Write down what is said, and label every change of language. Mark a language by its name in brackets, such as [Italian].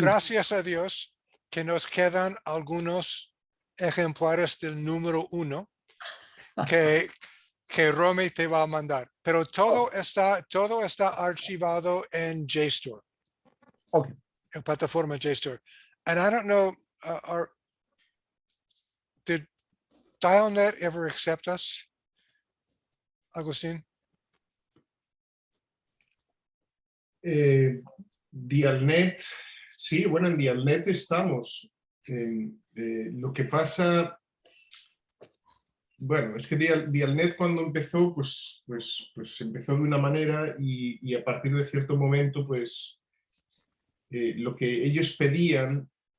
[Spanish] Gracias a Dios que nos quedan algunos ejemplares del número 1 que Romy te va a mandar. Pero todo está archivado en JSTOR. Okay. En plataforma JSTOR. [English] And I don't know, did Dialnet ever accept us, Agustín? [Spanish] Dialnet, sí, bueno, en Dialnet estamos. Lo que pasa, bueno, es que Dialnet cuando empezó, pues empezó de una manera y a partir de cierto momento, pues lo que ellos pedían